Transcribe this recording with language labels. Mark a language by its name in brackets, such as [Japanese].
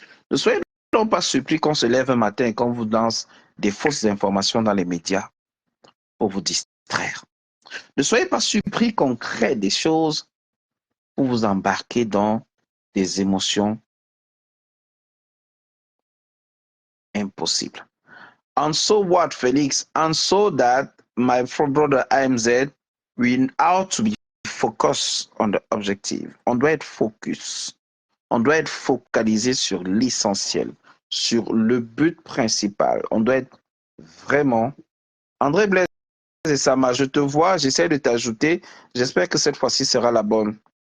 [French] Ne soyez donc pas surpris qu'on se lève un matin et qu'on vous lance des fausses informations dans les médias pour vous distraire. Ne soyez pas surpris qu'on crée des choses pour vous embarquer dans des émotions impossibles. [English] And so what, Félix? And so that, my brother AMZ, we have to be focused on the objective. [French] On doit être focus. On doit être focalisé sur l'essentiel, sur le but principal. On doit être vraiment... André Blaise et Sama, je te vois, j'essaie de t'ajouter. J'espère que cette fois-ci sera la bonne.